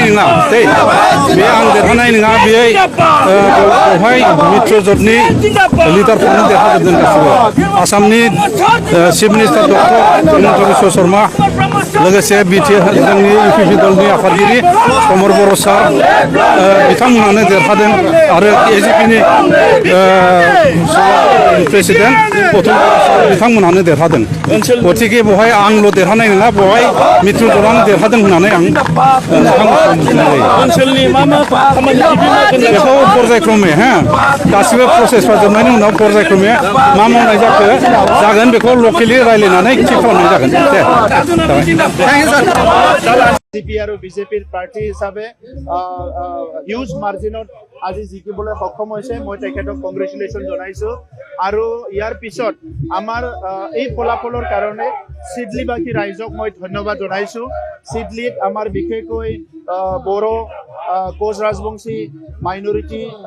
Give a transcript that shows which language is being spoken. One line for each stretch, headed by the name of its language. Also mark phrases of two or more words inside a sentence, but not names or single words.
Bodo: नङा बे आं देरहानाय नङा बे बेवहाय मित्रजोटनि लिडारफोरानो देरहाजोबदों गासिबो आसामनि
English: chief minister
Bodo: डक्टर हिमन्त बिश्व शर्मा लोगोसे जोंनि इउपिपि दलनि आफादगिरि समर बर' सार बिथांमोनानो देरहादों आरो एजिपिनि प्रेसिडेन्ट अतुल बिथांमोनानो देरहादों गतिके बेवहाय आंल' देरहानाय नङा बेवहाय मित्रजोटानो देरहादों होननानै आं ओनसोलनि मा खामानि बेखौ पर्यायक्रमे गासिबो प्रसेसफ्रा जोबनायनि उनाव पर्यायक्रमे मा मावनाय जागोन बेखौ लकेलि रायज्लायनानै थि खालामनाय जागोन
Assamese: বিজেপি আৰু বিজেপিৰ প্ৰাৰ্থী হিচাপে
English: huge margin
Assamese: আজি জিকিবলৈ সক্ষম হৈছে মই তেখেতক কংগ্ৰেচুলেশ্যন জনাইছো আৰু ইয়াৰ পিছত আমাৰ এই ফলাফলৰ কাৰণে সিডলিবাসী ৰাইজক মই ধন্যবাদ জনাইছো সিডলিত আমাৰ বিশেষকৈ বড়ো কোচ ৰাজবংশী মাইনৰিটি